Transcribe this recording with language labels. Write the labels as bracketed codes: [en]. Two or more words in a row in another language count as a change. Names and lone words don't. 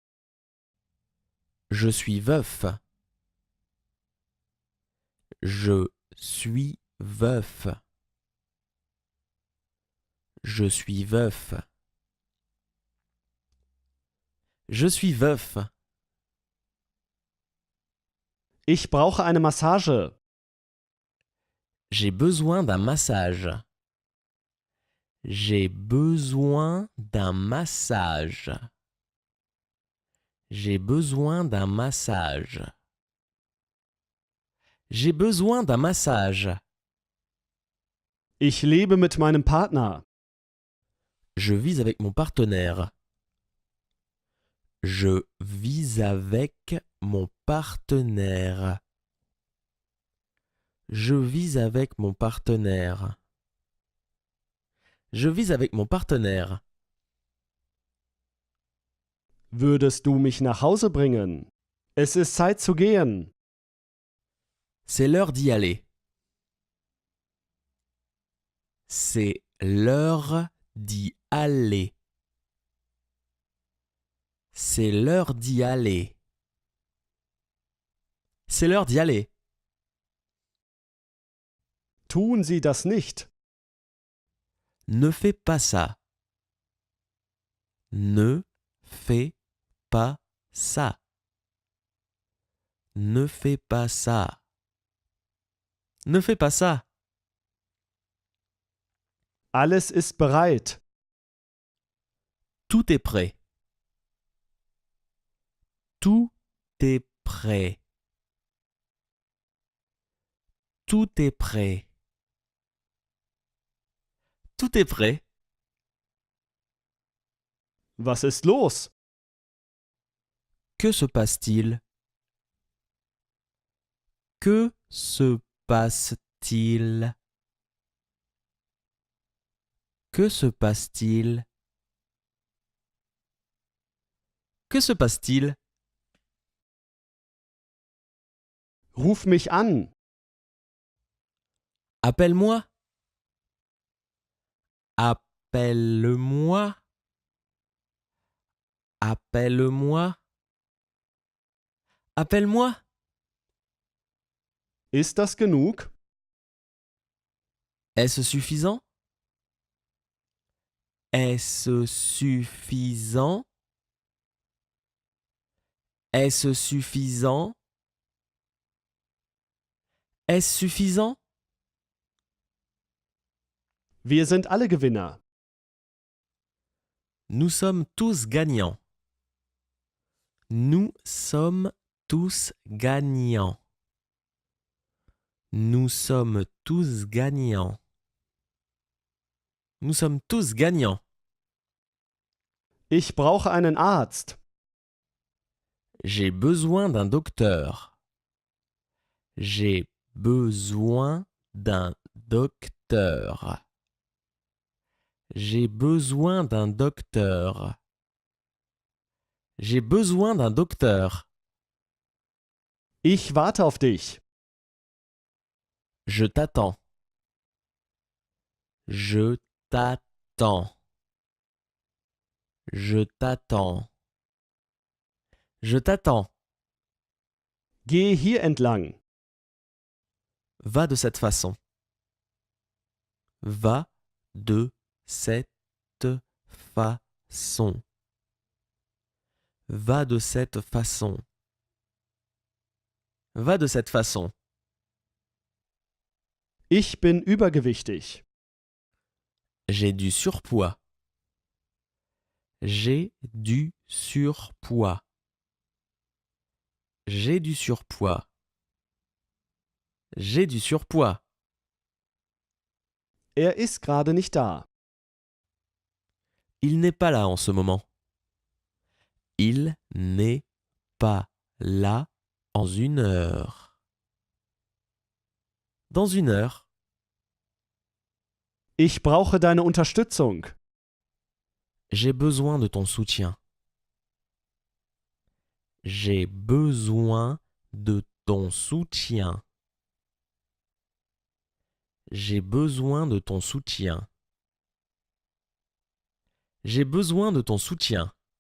[fr] Je suis veuf. Je suis veuf. Je suis veuf. Je suis veuf. [de] Ich brauche eine Massage. [fr] J'ai besoin d'un massage. J'ai besoin d'un massage. J'ai besoin d'un massage. J'ai besoin d'un massage. [de] Ich lebe mit meinem Partner. [fr] Je vis avec mon partenaire. Je vis avec mon partenaire. Je vis avec mon partenaire. Je vis avec mon partenaire. [de] Würdest du mich nach Hause bringen? Es ist Zeit zu gehen. [fr] C'est l'heure d'y aller. C'est l'heure d'y aller. C'est l'heure d'y aller. C'est l'heure d'y aller. [de] Tun Sie das nicht. [fr] Ne fais pas ça. Ne fais pas ça. Ne fais pas ça. Ne fais pas ça. [de] Alles ist bereit. [fr] Tout est prêt. Tout est prêt. Tout est prêt. Tout est prêt. [de] Was ist los? [fr] Que se passe-t-il? Que se passe-t-il? Que se passe-t-il? Que se passe-t-il? [de] Ruf mich an. [fr] Appelle-moi. Appelle-moi. Appelle-moi. Appelle-moi. [de] Ist das genug? [fr] Est-ce suffisant? Est-ce suffisant? Est-ce suffisant? Est-ce suffisant? [de] Wir sind alle Gewinner. [fr] Nous sommes tous gagnants. Nous sommes tous gagnants. Nous sommes tous gagnants. Nous sommes tous gagnants. [de] Ich brauche einen Arzt. [fr] J'ai besoin d'un docteur. J'ai besoin d'un docteur. J'ai besoin d'un docteur. J'ai besoin d'un docteur. [de] Ich warte auf dich. [fr] Je t'attends. Je t'attends. Je t'attends. Je t'attends. [de] Gehe hier entlang. [fr] Va de cette façon. Va de cette façon. Va de cette façon. Va de cette façon. [de] Ich bin übergewichtig. [fr] J'ai du surpoids. J'ai du surpoids. J'ai du surpoids. J'ai du surpoids. [de] Er ist gerade nicht da. [fr] Il n'est pas là en ce moment. Il n'est pas là en une heure. Dans une heure. [de] Ich brauche deine Unterstützung. [fr] J'ai besoin de ton soutien. J'ai besoin de ton soutien. J'ai besoin de ton soutien. J'ai besoin de ton soutien.